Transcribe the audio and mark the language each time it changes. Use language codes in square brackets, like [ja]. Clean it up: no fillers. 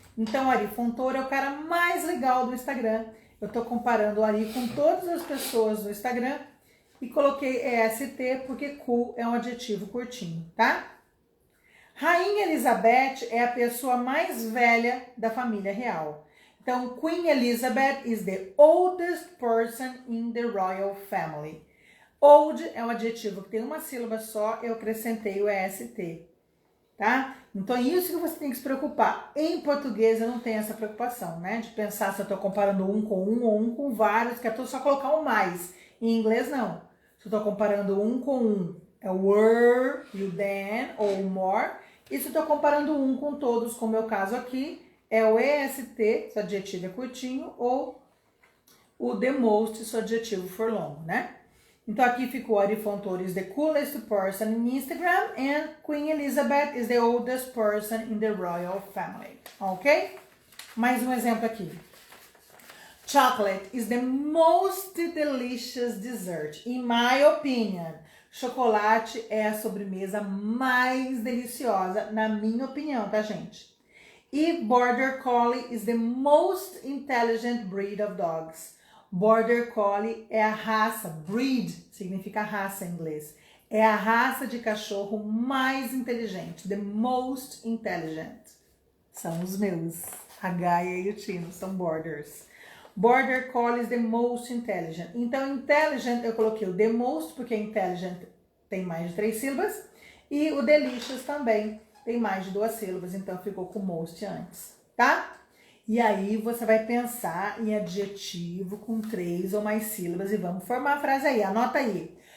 [pt] Então, Ari Fontoura é o cara mais legal do Instagram. Eu tô comparando o Ari com todas as pessoas do Instagram e coloquei EST porque cool é um adjetivo curtinho, tá? Rainha Elizabeth é a pessoa mais velha da família real. Então, [en] Queen Elizabeth is the oldest person in the royal family. [pt] Old é um adjetivo que tem uma sílaba só, eu acrescentei o EST, tá? Então, isso que você tem que se preocupar. Em português, eu não tenho essa preocupação, né? De pensar se eu estou comparando um com um ou um com vários, que é só colocar um mais. Em inglês, não. Se eu estou comparando um com um, é o were, e o than, ou o more. E se eu estou comparando um com todos, como é o caso aqui, é o EST, se o adjetivo é curtinho, ou o the most, se o adjetivo for longo, né? Então aqui ficou [en] Ari Fontoura is the coolest person in Instagram and Queen Elizabeth is the oldest person in the royal family, [pt] ok? Mais um exemplo aqui. [en] Chocolate is the most delicious dessert. In my opinion, [pt] chocolate é a sobremesa mais deliciosa, na minha opinião, tá, gente? E [en] Border Collie is the most intelligent breed of dogs. [pt] Border Collie é a raça, breed significa raça em inglês. É a raça de cachorro mais inteligente, [en] the most intelligent. [pt] São os meus, a Gaia e o Tino, são Borders. [en] Border Collie is the most intelligent. [pt] Então, intelligent, eu coloquei o the most, porque intelligent tem mais de 3 sílabas. E o delicious também tem mais de 2 sílabas, então ficou com most antes, tá? E aí você vai pensar em adjetivo com 3 ou mais sílabas e vamos formar a frase aí, anota aí.